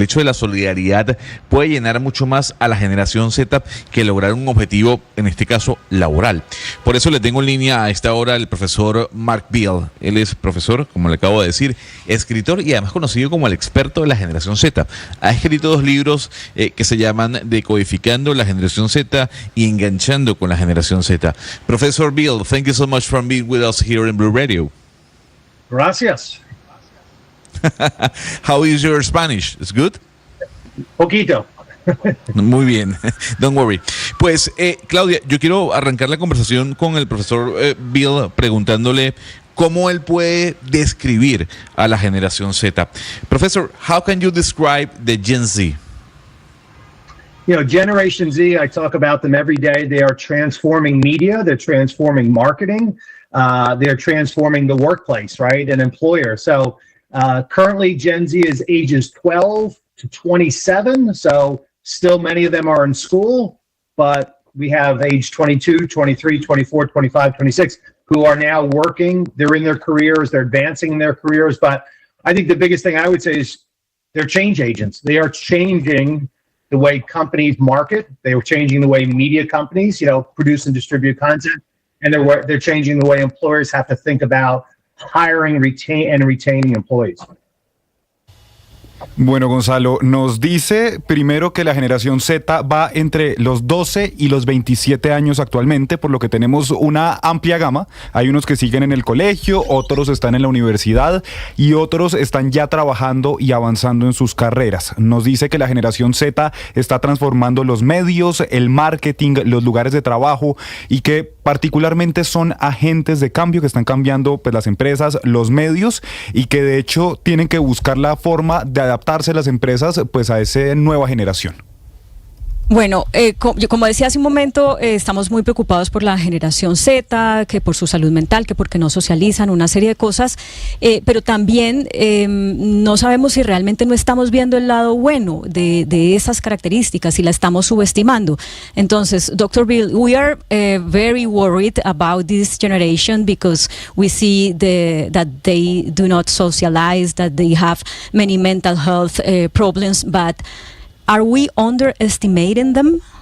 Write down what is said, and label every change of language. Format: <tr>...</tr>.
<es>El hecho de la solidaridad puede llenar mucho más a la generación Z que lograr un objetivo, en este caso, laboral. Por eso le tengo en línea a esta hora el profesor Mark Beal. Él es profesor, como le acabo de decir, escritor y además conocido como el experto de la generación Z. Ha escrito 2 libros que se llaman Decodificando la generación Z y Enganchando con la generación Z.</es> <en>Professor Beal, thank you so much for being with us here in Blue Radio.</en> <es>Gracias.</es> <en>How is your Spanish? It's good?</en> <es>Poquito. Muy bien,</es> <en>don't worry.</en> <es>Pues, Claudia, yo quiero arrancar la conversación con el profesor Beal preguntándole cómo él puede describir a la generación Z.</es> <en>Professor, how can you describe the Gen Z? You know, Generation Z, I talk about them every day. They are transforming media. They're transforming marketing. They're transforming the workplace, right? An employer. So currently Gen Z is ages 12 to 27. So still many of them are in school, but we have age 22, 23, 24, 25, 26 who are now working. They're in their careers. They're advancing in their careers. But I think the biggest thing I would say is they're change agents. They are changing the way companies market. They are changing the way media companies, produce and distribute content. And they're changing the way employers have to think about hiring, retaining employees.</en> <es>Bueno, Gonzalo, nos dice primero que la generación Z va entre los 12 y los 27 años actualmente, por lo que tenemos una amplia gama. Hay unos que siguen en el colegio, otros están en la universidad y otros están ya trabajando y avanzando en sus carreras. Nos dice que la generación Z está transformando los medios, el marketing, los lugares de trabajo y que particularmente son agentes de cambio que están cambiando pues, las empresas, los medios y que de hecho tienen que buscar la forma de adaptarse las empresas pues a esa nueva generación. Bueno, como decía hace un momento, estamos muy preocupados por la generación Z, que por su salud mental, que porque no socializan, una serie de cosas, pero también no sabemos si realmente no estamos viendo el lado bueno de esas características y la estamos subestimando. Entonces, Dr.</es> <en>Bill, we are very worried about this generation because we see that they do not socialize, that they have many mental health problems, but are we underestimating them?</en>